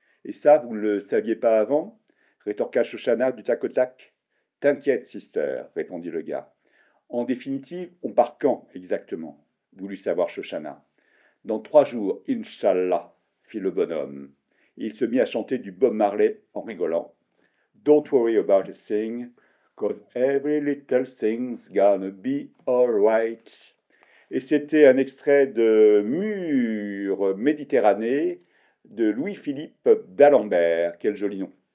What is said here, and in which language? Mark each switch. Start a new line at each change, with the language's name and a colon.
French: Et ça, vous ne le saviez pas avant rétorqua Shoshana du tac au tac. T'inquiète, sister, répondit le gars. En définitive, on part quand exactement voulut savoir Shoshana. Dans 3 jours, Inch'Allah, fit le bonhomme. Il se mit à chanter du Bob Marley en rigolant.
English: Don't worry about a thing, 'cause every little thing's gonna be alright.
French: Et c'était un extrait de Mur Méditerranée de Louis-Philippe d'Alembert. Quel joli nom.